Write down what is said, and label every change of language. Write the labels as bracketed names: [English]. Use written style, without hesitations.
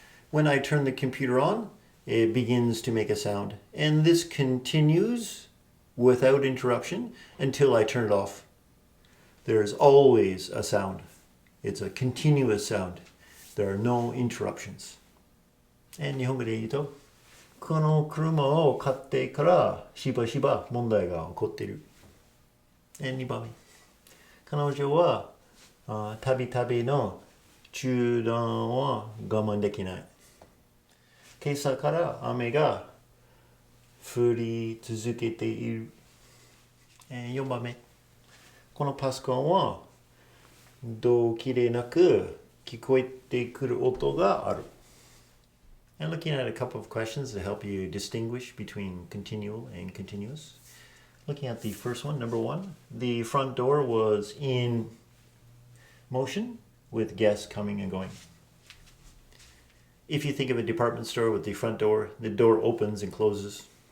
[English] When I turn the computer on, it begins to make a sound. And this continues without interruption until I turn it off. There is always a sound. It's a continuous sound. There are no interruptions. [Japanese] And 日本語で言うと、この車を買ってからしばしば問題が起こっている。2番目。彼女はたびたびの中断は我慢できない。今朝から雨が降り続けている。 4番目。このパソコンはどうきれなく聞こえてくる音がある。 [English] And looking at a couple of questions to help you distinguish between continual and continuous. Looking at the first one, number one, the front door was in motion with guests coming and going. If you think of a department store with the front door, the door opens and closes.